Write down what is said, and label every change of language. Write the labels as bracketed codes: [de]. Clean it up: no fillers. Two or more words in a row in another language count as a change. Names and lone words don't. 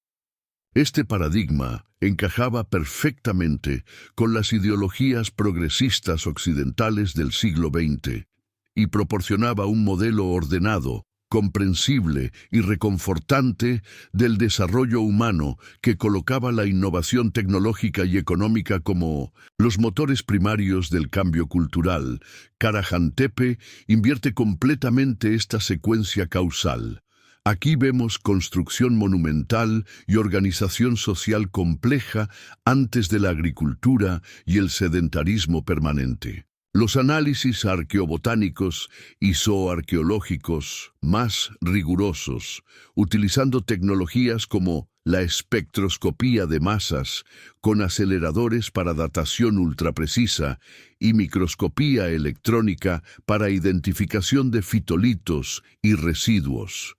[es] Este paradigma encajaba perfectamente con las ideologías progresistas occidentales del siglo XX y proporcionaba un modelo ordenado, comprensible y reconfortante del desarrollo humano que colocaba la innovación tecnológica y económica como los motores primarios del cambio cultural. Kara-Ján-Tepe invierte completamente esta secuencia causal. Aquí vemos construcción monumental y organización social compleja antes de la agricultura y el sedentarismo permanente. Los análisis arqueobotánicos y zooarqueológicos más rigurosos, utilizando tecnologías como la espectroscopía de masas, con aceleradores para datación ultraprecisa y microscopía electrónica para identificación de fitolitos y residuos,